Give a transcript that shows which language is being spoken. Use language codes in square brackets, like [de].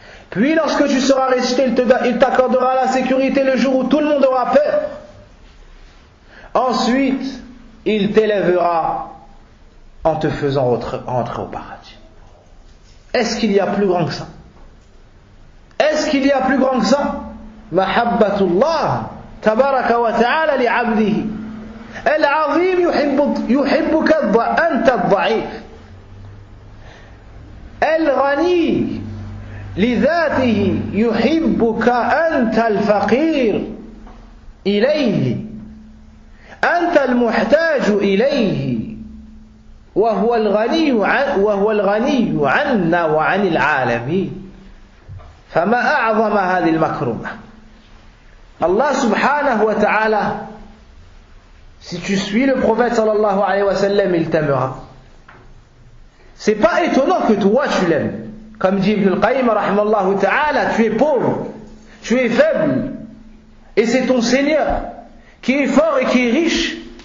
[fr] Puis lorsque tu seras ressuscité, il t'accordera la sécurité le jour où tout le monde aura peur. Ensuite, il t'élèvera en te faisant entrer au paradis. Est-ce qu'il y a plus grand que ça? Est-ce qu'il y a plus grand que ça? [ar] Mahabbatullah tabaraka wa ta'ala li 'abdihi. العظيم يحبك أنت الضعيف الغني لذاته يحبك أنت الفقير إليه أنت المحتاج إليه وهو الغني عنا وعن العالمين فما أعظم هذه المكرمة. الله سبحانه وتعالى, [fr] si tu suis le prophète sallallahu alayhi wa sallam, il t'aimera. C'est pas étonnant que toi tu l'aimes. Comme dit Ibn al-Qayyim rahimallahu ta'ala, tu es pauvre, tu es faible, et c'est ton Seigneur qui est fort et qui est riche.